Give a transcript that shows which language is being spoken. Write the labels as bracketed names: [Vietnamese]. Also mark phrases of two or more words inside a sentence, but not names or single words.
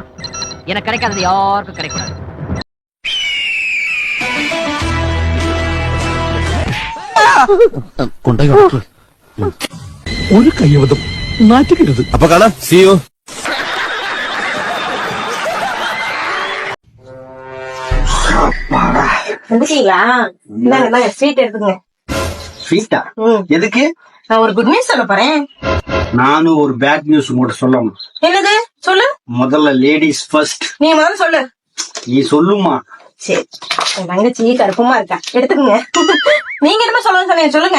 [Tamil] எனக்கு கிடைக்காதது யாருக்கும் கிடைக்கூடாது. [Malayalam] ഒരു കയ്യബദ്ധം നാറ്റുകരുത്. [Tamil] அப்ப காணா [English] see you. [Tamil] ஸ்வீட் எடுத்துங்க. ஸ்வீட்டா? எதுக்கு? நான் ஒரு [English] good news [Tamil] சொல்ல போறேன். நானும் ஒரு [English] bad news [Tamil] உங்கள்கிட்ட சொல்லணும். என்னது? சொல்லு. முதல்ல [English] ladies first. [Tamil] நீ முதல்ல சொல்லு. நீ சொல்லுமா? சரி, என் தங்கச்சி கருப்பமா இருக்கா, எடுத்துக்கங்க. நீங்க என்ன சொல்லுங்க, சொல்லுங்க.